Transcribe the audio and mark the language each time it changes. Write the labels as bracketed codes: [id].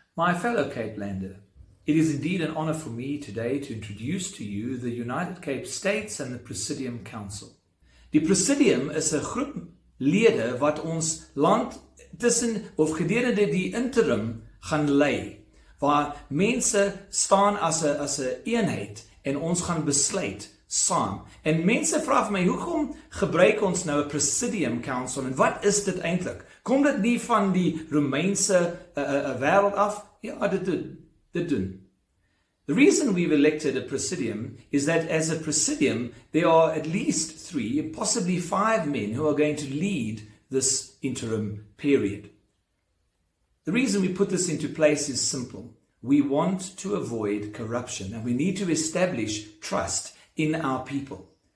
[en] My fellow Cape Lander, it is indeed an honor for me today to introduce to you the United Cape States and the Presidium Council. [af] Die Presidium is 'n groep lede wat ons land tussen of gedurende die interim gaan lei, waar mense staan as 'n eenheid en ons gaan besluit saam. En mense vra vir my, hoekom gebruik ons nou 'n Presidium Council en wat is dit eintlik? Kom dit nie van die Romeinse wêreld af? Ja, dit doen. [en] The reason we've elected a Presidium is that as a Presidium, there are at least 3, possibly 5 men who are going to lead this interim period. The reason we put this into place is simple. We want to avoid corruption and we need to establish trust in our people.